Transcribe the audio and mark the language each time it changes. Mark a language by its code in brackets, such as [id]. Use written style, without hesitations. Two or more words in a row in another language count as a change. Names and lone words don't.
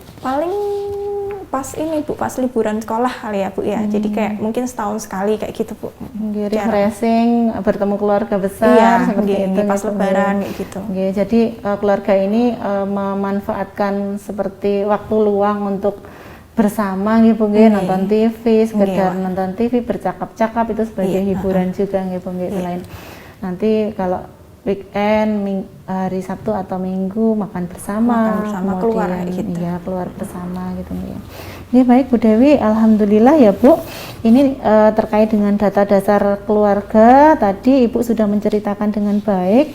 [id] Paling pas ini, Bu, pas liburan sekolah kali ya, Bu ya. Jadi kayak mungkin setahun sekali kayak gitu, Bu. Nggih, Jarang. refreshing, bertemu keluarga besar Iya, seperti nggih, itu pas gitu, lebaran nggih. kayak gitu. Nggih, jadi keluarga ini memanfaatkan seperti waktu luang untuk bersama nggih, Bu, nggih, nonton TV, sekedar Nggih, nonton TV, bercakap-cakap itu sebagai Iya, hiburan juga nggih, Bu, nggih. Iya. Selain nanti kalau weekend, hari Sabtu atau Minggu makan bersama, Makan bersama, keluar kayak gitu. Iya, keluar bersama gitu ya. Ini baik, Bu Dewi, alhamdulillah ya, Bu. Ini terkait dengan data dasar keluarga tadi Ibu sudah menceritakan dengan baik.